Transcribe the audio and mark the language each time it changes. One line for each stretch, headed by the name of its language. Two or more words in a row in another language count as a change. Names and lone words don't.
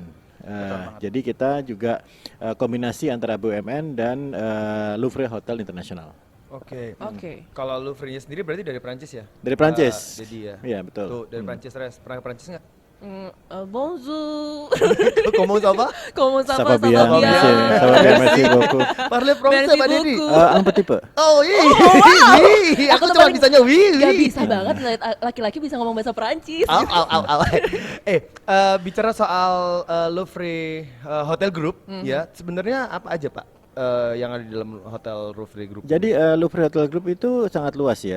Indonesian: Jadi kita juga kombinasi antara BUMN dan Louvre Hotel International. Oke. Oke. Kalau Louvre-nya sendiri berarti dari Prancis ya? Dari Prancis. Dedi ya. Iya, betul. Tuh, dari Prancis Res. Pernah ke Prancis nggak?
French: Bonjour.
Indonesian: Ngomong sama?
French: Comment ça va, Ça va bien, ça va bien? monsieur. Ça va bien, merci beaucoup. Parle français Merci
Indonesian: Pak Dedi.
French: beaucoup. Un petit peu.
Indonesian: Oh iya. Aku Aku cuma paling- bisanya wih. Gak bisa banget ngeliat laki-laki bisa ngomong bahasa Perancis. Au. Bicara soal Louvre Hotel Group ya, sebenarnya apa aja Pak yang ada di dalam Hotel Louvre Group? Jadi Louvre Hotel Group itu sangat luas ya.